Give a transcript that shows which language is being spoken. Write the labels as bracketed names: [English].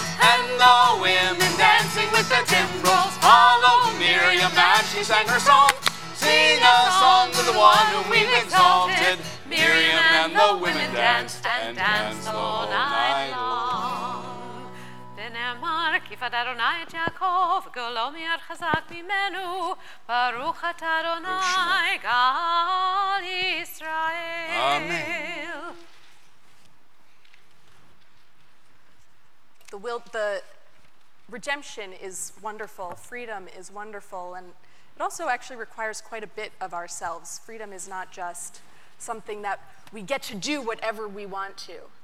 [English] And the women dancing with their timbrels follow Miriam as she sang her song. Sing a song to the one whom we've exalted. Miriam and the women danced and danced all night long. [Hebrew] ונאמר כי פד אדוני את יעקב גאולו מיד חזק ממנו ברוך אתה אדוני גאל ישראל. [English] Amen. The redemption is wonderful, freedom is wonderful, and it also actually requires quite a bit of ourselves. Freedom is not just something that we get to do whatever we want to.